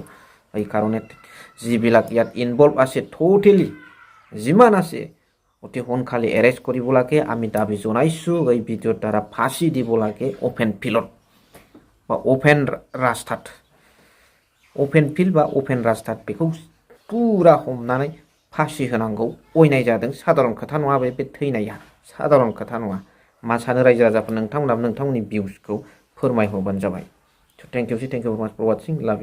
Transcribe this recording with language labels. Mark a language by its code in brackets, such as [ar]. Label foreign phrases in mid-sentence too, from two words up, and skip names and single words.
[as] এই কাৰণে যিবিলাক ইয়াত ইনভলভ আছে টোটেলি যিমান আছে অতি সোনকালে এৰেষ্ট কৰিব লাগে আমি দাবী জনাইছোঁ। এই ভিডিঅ'ৰ দ্বাৰা ফাঁচি দিব লাগে [en] open field [as] বা অপেন ৰাস্তাত, [en] open field [brx] बा अपेन रास्तात बेखौ पुरा हमनानै फासि होनांगौ अयनाय जादों। साधारन खोथा नङा, बे थैनाया साधारन खोथा नङा। मा सानो रायजो राजाफोर, नोंथांमोनाबो नोंथांमोननि भिउसखौ फोरमायहरबानो जाबाय। [en] thank you for watching, love you.